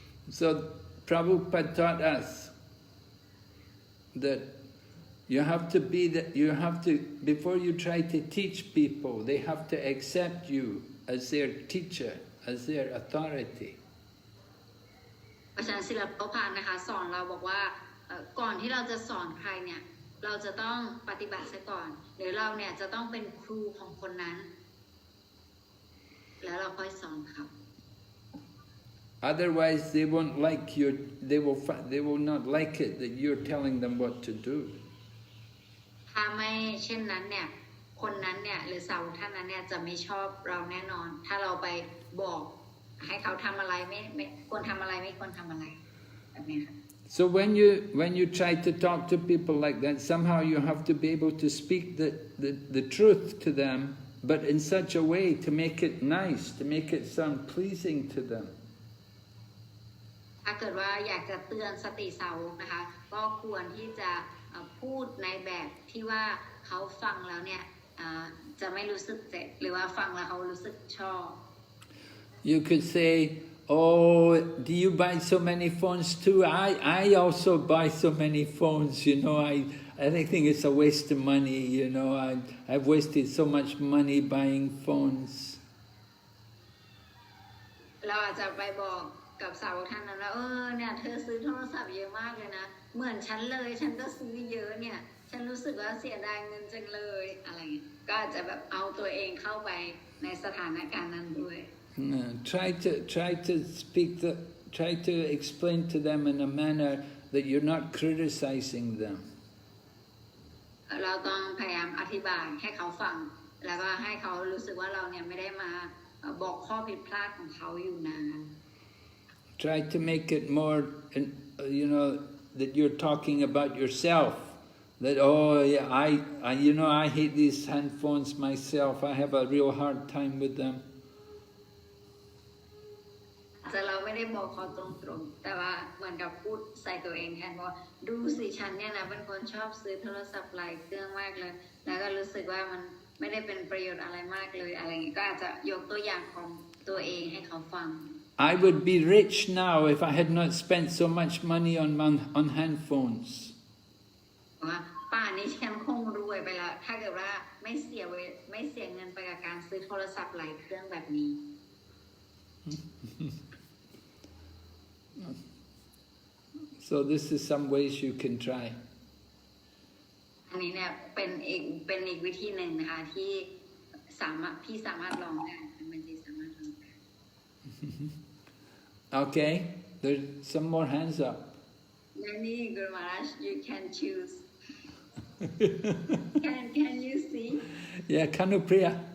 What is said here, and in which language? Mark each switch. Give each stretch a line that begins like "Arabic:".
English: So Prabhupada taught us that before you try to teach people, they have to accept you as their teacher, as their authority.
Thai: อาจารย์ศิลปภานะคะสอนเราบอกว่าก่อนที่เราจะสอนใครเนี่ยเราจะต้องปฏิบัติซะก่อนหรือเราเนี่ยจะต้องเป็นครูของคนนั้นแล้วเราค่อยสอนเขา
English: Otherwise, they won't like you. They will not like it that you're telling them what to do.
Thai: ถ้าไม่เช่นนั้นเนี่ยคนนั้นเนี่ยหรือสาวท่านนั้นเนี่ยจะไม่ชอบเราแน่นอนถ้าเราไปบอกให้เขาทำอะไรไม่ควรทำอะไรไม่ควรทำอะไรแบบนี้ค่ะ
English: So when you try to talk to people like that, somehow you have to be able to speak the truth to them, but in such a way to make it nice, to make it sound pleasing to them.
Thai: ถ้าเกิดว่าอยากจะเตือนสติสาวกนะคะก็ควรที่จะพูดในแบบที่ว่าเขาฟังแล้วเนี่ยจะไม่รู้สึกเจ็บหรือว่าฟังแล้วเขารู้สึกชอบ
English: You could say, oh, do you buy so many phones too? I also buy so many phones, you know, I think it's a waste of money, you know, I've wasted so much money buying phones.
Thai: เราอาจจะไปบอกกับสาวกท่านนั้นว่าเนี่ยเธอซื้อโทรศัพท์เยอะมากเลยนะเหมือนฉันเลยฉันก็ซื้อเยอะเนี่ยฉันรู้สึกว่าเสียดายเงินจังเลยอะไรเงี้ยก็อาจจะแบบเอาตัวเองเข้าไปในสถานการณ์นั้นด้วย
English: Try to explain to them in a manner that you're not criticizing them.
Thai: เราต้องพยายามอธิบายให้เขาฟังแล้วก็ให้เขารู้สึกว่าเราเนี่ยไม่ได้มาบอกข้อผิดพลาดของเขาอยู่นาน
English: Try to make it more, you know, that you're talking about yourself. That, oh, yeah, I hate these handphones myself. I have a real hard time with them.
Thai: แต่เราไม่ได้บอกเขาตรงๆแต่ว่าเหมือนกับพูดใส่ตัวเองแทนว่าดูสิฉันเนี่ยนะเป็นคนชอบซื้อโทรศัพท์หลายเครื่องมากเลยแล้วก็รู้สึกว่ามันไม่ได้เป็นประโยชน์อะไรมากเลยอะไรอย่างนี้ก็อาจจะยกตัวอย่างของตัวเองให้เขาฟัง
English: I would be rich now if I had not spent so much money on handphones.
Thai: ว่าป่านนี้ฉันคงรวยไปแล้วถ้าเกิดว่าไม่เสียเงินไปกับการซื้อโทรศัพท์หลายเครื่องแบบนี้
English: So this is some ways you can try.
Thai: อันนี้เนี่ยเป็นอีกวิธีหนึ่งนะคะที่สามารถลองได้มันจะสามารถลองได้
English: Okay, there's some more hands up. Many Guru Maharaj, you can choose. Can you see? Yeah, Kanupriya.